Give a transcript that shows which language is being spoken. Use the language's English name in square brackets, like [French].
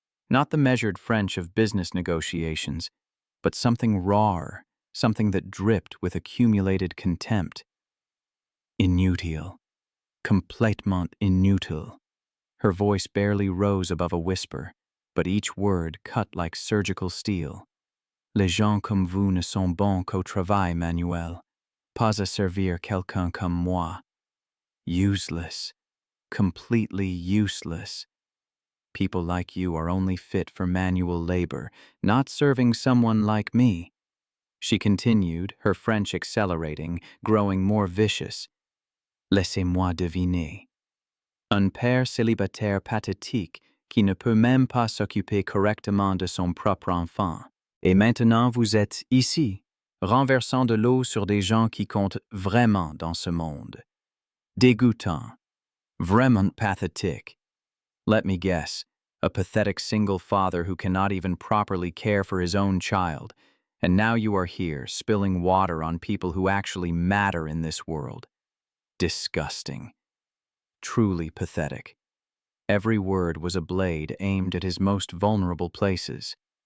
[English] Not the measured French of business negotiations, but something rawer, something that dripped with accumulated contempt. [French] Inutile. Complètement inutile. [English] Her voice barely rose above a whisper, but each word cut like surgical steel. [French] Les gens comme vous ne sont bons qu'au travail manuel, pas à servir quelqu'un comme moi. [English] Useless. Completely useless. People like you are only fit for manual labor, not serving someone like me. She continued, her French accelerating, growing more vicious. [French] Laissez-moi deviner. Un père célibataire pathétique qui ne peut même pas s'occuper correctement de son propre enfant. Et maintenant vous êtes ici, renversant de l'eau sur des gens qui comptent vraiment dans ce monde. Dégoûtant. Vraiment pathétique. [English] Let me guess, a pathetic single father who cannot even properly care for his own child, and now you are here, spilling water on people who actually matter in this world. Disgusting. Truly pathetic. Every word was a blade aimed at his most vulnerable places.